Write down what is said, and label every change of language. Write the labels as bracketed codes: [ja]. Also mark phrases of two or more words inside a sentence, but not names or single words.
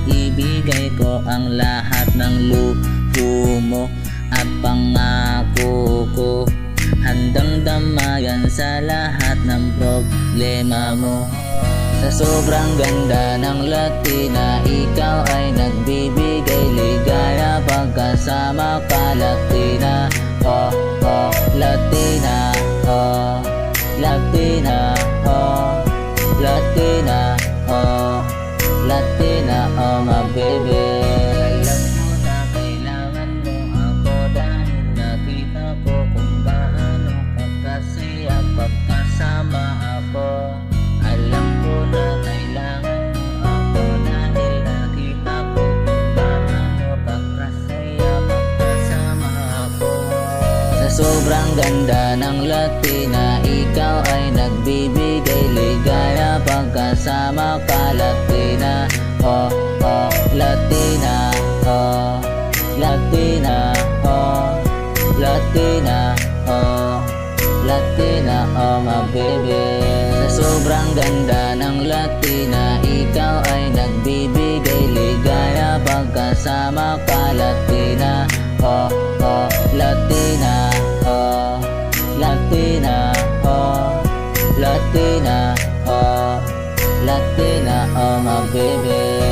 [tl] Ibigay ko ang lahat ng luho mo at pangako ko. Handang damayan sa lahat ng problema mo. Sa sobrang ganda ng Latina, ikaw ay nagbibigay ligaya. Pagkasama ka, Latina, oh, oh, Latina, oh, Latina, oh, Latina, oh, Latina, [en] oh my baby. [tl] Alam mo na kailangan mo ako dahil nakita ko kung gaano kakasaya pagkasama ako. Alam ko na kailangan mo ako dahil nakita ko kung paano kakasaya pagkasama ako. Sa sobrang ganda ng Latina, ikaw ay nagbibigay ligaya. Pagkasama ka, Latina, oh, oh, Latina, oh, Latina, oh, Latina, oh, Latina, [en] oh my baby. [tl] Sa sobrang ganda ng Latina, ikaw ay nagbibigay ligaya. Pagkasama ka, Latina, oh, oh, Latina, oh, Latina, oh, Latina, oh, Latina, [en] oh my baby.